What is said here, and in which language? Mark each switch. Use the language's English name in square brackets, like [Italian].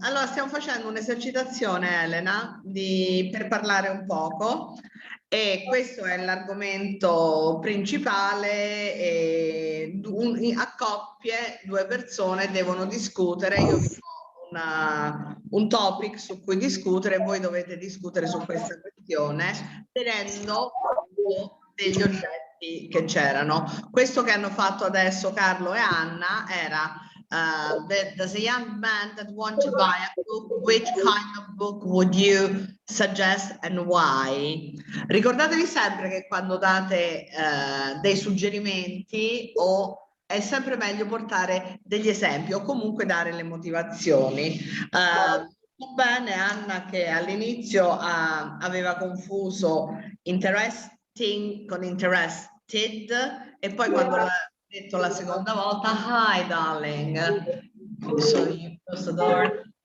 [Italian] Allora stiamo facendo un'esercitazione Elena per parlare un poco e questo è l'argomento principale e a coppie due persone devono discutere, io vi do un topic su cui discutere, voi dovete discutere su questa questione tenendo conto degli oggetti che c'erano. Questo che hanno fatto adesso Carlo e Anna era [English] there's a young man that wants to buy a book, which kind of book would you suggest and why? [Italian] Ricordatevi sempre che quando date dei suggerimenti è sempre meglio portare degli esempi o comunque dare le motivazioni. Bene Anna che all'inizio aveva confuso interesting con interested e poi quando l'ha detto la seconda volta, [English] hi darling, so you close the door.